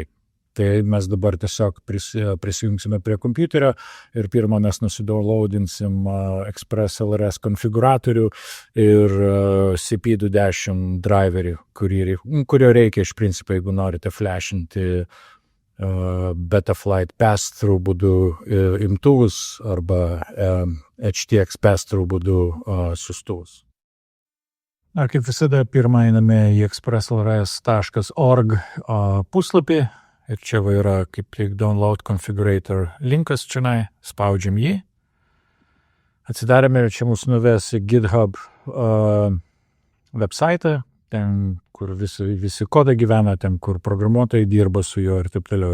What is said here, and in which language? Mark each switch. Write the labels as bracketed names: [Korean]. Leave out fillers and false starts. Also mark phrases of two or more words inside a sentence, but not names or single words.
[Lithuanian] Tai mes dabar tiesiog prisijungsime prie kompiuterio ir pirmą mes nusidownloadinsim Express LRS konfiguratorių ir CP210 driverį, kurio reikia iš principo, jeigu norite flashinti Betaflight pass-through būdu imtuvus arba HTX pass-through būdu siųstuvus. Kaip visada, pirmą einame į expresslrs.org puslapį. Ir čia yra kaip tik [English] download configurator [Lithuanian] linkas čionai, spaudžiam jį. Atsidarėme ir čia mus nuves į GitHub website, ten, kur visi kodai gyvena, ten, kur programuotojai dirba su juo ir taip toliau.